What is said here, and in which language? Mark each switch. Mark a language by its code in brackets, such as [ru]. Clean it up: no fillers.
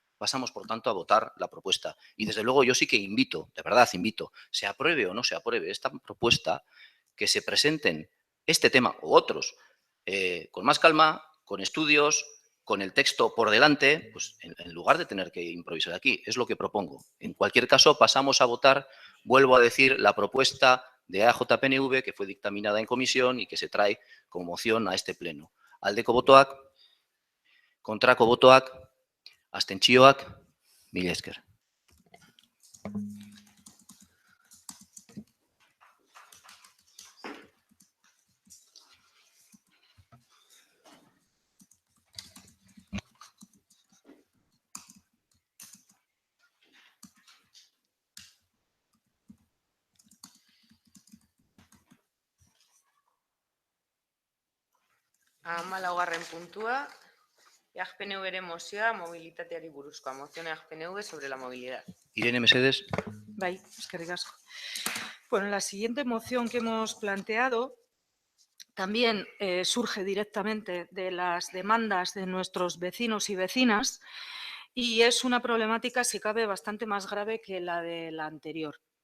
[es] Pasamos, por tanto, a votar la propuesta. Y, desde luego, yo sí que invito, de verdad invito, se apruebe o no se apruebe esta propuesta, que se presenten este tema u otros con más calma, con estudios, con el texto por delante, pues en lugar de tener que improvisar aquí. Es lo que propongo. En cualquier caso, pasamos a votar, vuelvo a decir, la propuesta de EAJ-PNV que fue dictaminada en comisión y que se trae como moción a este pleno. [eu] Aldeko botoak, kontrako botoak, abstentzioak, mila esker. 14. puntua, PNV mozioa mobilitateari buruzkoa. [es] Moción PNV sobre la movilidad. [eu] Irene, mesedes. Bai, eskerrik asko. [es] Bueno, la siguiente moción que hemos planteado también surge directamente de las demandas de nuestros vecinos y vecinas y es una problemática, si cabe, bastante más grave que la de la anterior.